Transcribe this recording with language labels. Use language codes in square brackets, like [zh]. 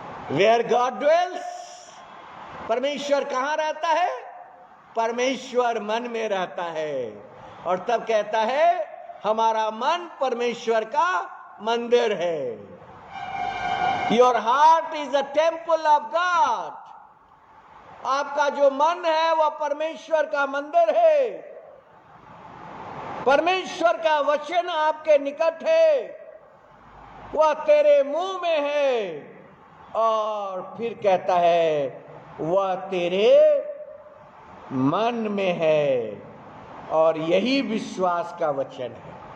[en] Where God dwells, [hi] परमेश्वर कहाँ रहता है? परमेश्वर मन में रहता है। और तब कहता है हमारा मन परमेश्वर का मंदिर है। [en] Your heart is a temple of God. [hi] आपका जो मन है वह परमेश्वर का मंदिर है। परमेश्वर का वचन आपके निकट है, वह तेरे मुंह में है, और फिर कहता है वह तेरे मन में है, और यही विश्वास का वचन है।